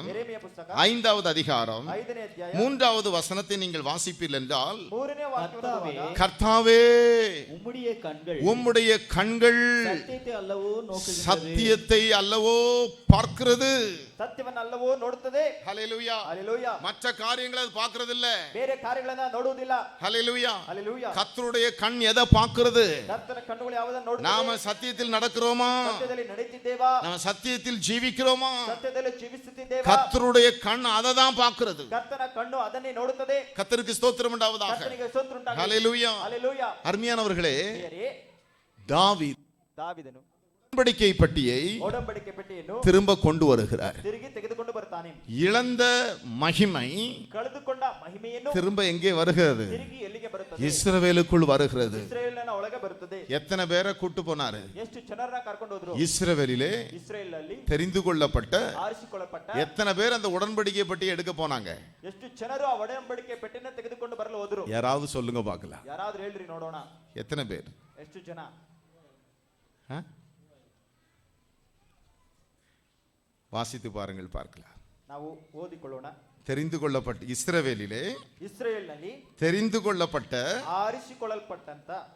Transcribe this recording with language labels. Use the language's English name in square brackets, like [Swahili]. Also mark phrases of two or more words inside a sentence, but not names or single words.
[Kannada] ಎರೇಮಿಯ ಪುಸ್ತಕ [Tamil] 5வது அதிகாரம் [Kannada] 5ನೇ ಅಧ್ಯಾಯ [Tamil] 3வது வசனத்தை நீங்கள் வாசிப்பீர்கள் என்றால், [Kannada] 3ನೇ ವಾಕ್ಯವನ್ನು ಓದುವಾಗ, [Tamil] கர்த்தாவே உம்முடைய கண்கள் உம்முடைய கண்கள் சத்தியத்தை அல்லவோ நோக்குகிறது. சத்தியத்தை அல்லவோ பார்க்கிறது. [Kannada] ಸತ್ಯವನ್ನಲ್ಲವೋ ನೋಡುತ್ತದೆ. [Tamil] ஹல்லேலூயா. [Kannada] ಹಲ್ಲೆಲೂಯಾ. [Tamil] மற்ற காரியங்களை அது பார்க்கிறது இல்ல. [Kannada] ಬೇರೆ ಕಾರ್ಯಗಳನ್ನ ನೋಡುವುದಿಲ್ಲ. [Tamil] ஹல்லேலூயா. [Kannada] ಹಲ್ಲೆಲೂಯಾ. [Tamil] கர்த்தருடைய கண் எதை பார்க்கிறது? [Kannada] ಕರ್ತನ ಕಣ್ಣುಗಳು ಯಾವುದನ್ನು ನೋಡುತ್ತದೆ? [Tamil] நாம சத்தியத்தில் நடக்கிறோமா? [Kannada] ಸತ್ಯದಲ್ಲಿ ನಡೆಯುತ್ತಿದ್ದೇವಾ? [Tamil] நாம சத்தியத்தில் ஜீவிக்கிறோமா? [Kannada] ಸತ್ಯದಲ್ಲಿ ಜೀವಿಸುತ್ತಿದ್ದೇವಾ? [Tamil] கர்த்தருடைய கண் அதை தான் பார்க்கிறது. [Kannada] ಕರ್ತನ ಕಣ್ಣು ಅದನ್ನೇ ನೋಡುತ್ತದೆ. [Tamil] கர்த்தருக்கு ஸ்தோத்திரம் உண்டாவதாக. [Kannada] ಕರ್ತನಿಗೆ ಸ್ತೋತ್ರ ಉಂಟಾಗಲಿ. [Tamil] ஹல்லேலூயா. [Kannada] ಹಲ್ಲೆಲೂಯಾ. [Tamil] அருமையானவர்களே, [Kannada] ಪ್ರಿಯರೇ, [Tamil] தாவீது [Kannada] ದಾವೀದನು [Tamil] உடன்படிக்கை பட்டியை [Kannada] ಒಡಂಬಡಿಕೆ ಪೆಟ್ಟಿಯನ್ನು [Tamil] திரும்ப கொண்டு வருகிறார். [Kannada] ತಿರುಗಿ ತೆಗೆದುಕೊಂಡು ಬರ್ತಾನೆ. [Tamil] இழந்த மகிமை [Kannada] ಕಳೆದುಕೊಂಡ ಮಹಿಮೆಯನ್ನು [Tamil] திரும்ப எங்கே வருகிறது? [Kannada] ತಿರುಗಿ ಎಲ್ಲಿಗೆ ಬರುತ್ತದೆ? [Tamil] இஸ்ரவேலுக்குள் வருகிறது. [Kannada] ಇಸ್ರೇಲಿನ ಒಳಗೆ ಬರುತ್ತದೆ. [Tamil] எத்தனை பேரை கூட்டு போனாரு? [Kannada] ಎಷ್ಟು ಜನರನ್ನ ಕರ್ಕೊಂಡು ಹೋದ್ರು? [Tamil] இஸ்ரவேலிலே [Kannada] ಇಸ್ರೇಲ್ ಅಲ್ಲಿ [Tamil] தெரிந்து கொள்ளப்பட்ட [Kannada] ಆರಿಸಿಕೊಳ್ಳಲ್ಪಟ್ಟ [Tamil] எத்தனை பேர் அந்த உடன்படிக்கை பட்டியை எடுக்க போனாங்க? [Kannada] ಎಷ್ಟು ಜನರು ಆ ಒಡಂಬಡಿಕೆ ಪೆಟ್ಟಿನ ತೆಗೆದುಕೊಂಡು ಬರಲು ಹೋದ್ರು? [Tamil] யாராவது சொல்லுங்க பார்க்கலாம். [Kannada] ಯಾರಾದ್ರೂ ಹೇಳ್ರಿ ನೋಡೋಣ. [Tamil] எத்தனை பேர்? [Kannada] ಎಷ್ಟು ಜನ? [Tamil] வாசித்து பாருங்கள், பார்க்கலாம். [Kannada] ನಾವು ಓದಿಕೊಳ್ಳೋಣ. [Tamil] தெரிந்து கொள்ளப்பட்ட இஸ்ரவேலிலே [Kannada] ಇಸ್ರೇಲ್ನಲ್ಲಿ [Tamil] தெரிந்து கொள்ளப்பட்ட [Kannada] ಆರಿಸಿಕೊಳ್ಳಲ್ಪಟ್ಟಂತ